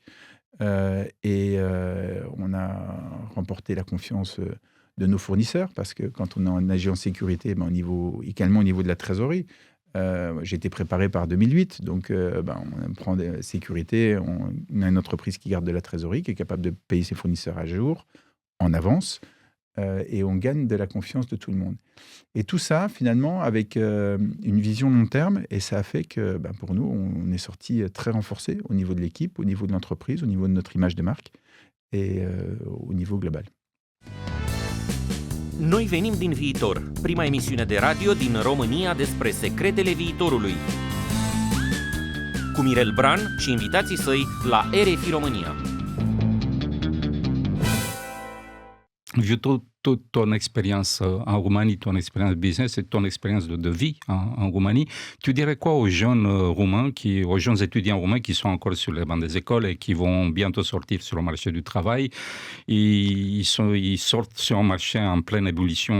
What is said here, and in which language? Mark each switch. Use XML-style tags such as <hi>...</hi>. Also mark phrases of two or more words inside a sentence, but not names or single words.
<fr>On a remporté la confiance de nos fournisseurs parce que quand on agit en sécurité, également au niveau de la trésorerie, j'ai été préparé par 2008, donc on prend des sécurités, on a une entreprise qui garde de la trésorerie, qui est capable de payer ses fournisseurs à jour, en avance, et on gagne de la confiance de tout le monde. Et tout ça, finalement, avec une vision long terme, et ça a fait que, pour nous, on est sorti très renforcé au niveau de l'équipe, au niveau de l'entreprise, au niveau de notre image de marque, et au niveau global.</fr> <ro>Noi venim din viitor, prima emisiune de radio din România despre secretele viitorului. Cu Mirel Bran și invitații săi la RFI România.</ro> <fr>toute ton expérience en Roumanie, ton expérience business et ton expérience de vie en Roumanie, tu dirais quoi aux jeunes Roumains, aux jeunes étudiants roumains qui sont encore sur les bancs des écoles et qui vont bientôt sortir sur le marché du travail? Ils sortent sur un marché en pleine ébullition.</fr>